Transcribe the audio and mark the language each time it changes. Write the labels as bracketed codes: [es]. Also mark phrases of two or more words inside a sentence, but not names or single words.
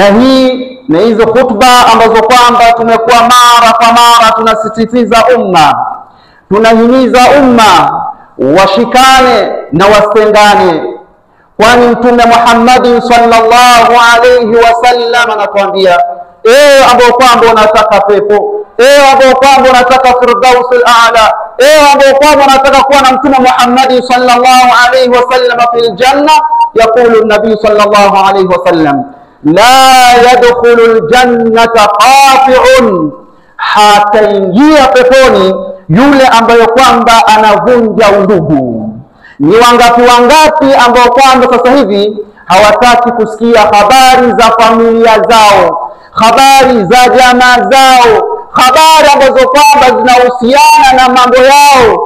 [sw] hii na hizo khutba ambazo kwamba tumekuwa mara kwa mara tunasisitiza umma, tunahimiza umma washikane na wasitengane, kwani Mtume Muhammad [ar] صلى الله عليه وسلم [sw] anatuambia, ambao kwamba unataka pepo, ambao kwamba unataka [ar] الفردوس الأعلى, [sw] ambao kwamba unataka kuwa na Mtume Muhammad [ar] صلى الله عليه وسلم في الجنة يقول النبي صلى الله عليه وسلم لا يدخل الجنة قاطع, [sw] hataingia peponi yule ambaye kwamba anavunja undugu. Ni wangapi ambao kwamba sasa hivi hawataki kusikia habari za familia zao, habari za jamaa zao, habari ambazo kwamba zinahusiana na mambo yao.